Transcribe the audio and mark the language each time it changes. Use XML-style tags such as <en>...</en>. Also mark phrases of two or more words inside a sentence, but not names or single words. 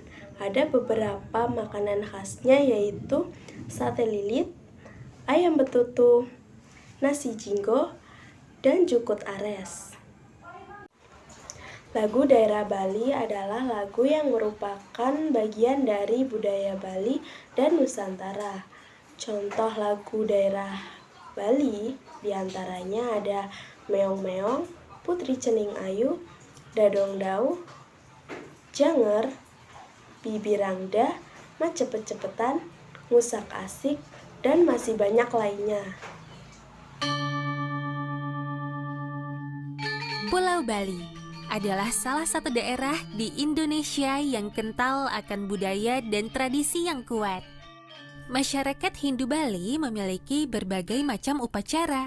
<id>Ada beberapa makanan khasnya yaitu sate lilit, ayam betutu, nasi jinggo, dan jukut ares. Lagu daerah Bali adalah lagu yang merupakan bagian dari budaya Bali dan Nusantara. Contoh lagu daerah Bali diantaranya ada Meong Meong, Putri Cening Ayu, Dadong Dauh, Janger, Bibirangda, Mat Cepet-cepetan, Ngusak Asik, dan masih banyak lainnya. Pulau Bali adalah salah satu daerah di Indonesia yang kental akan budaya dan tradisi yang kuat. Masyarakat Hindu Bali memiliki berbagai macam upacara.</id>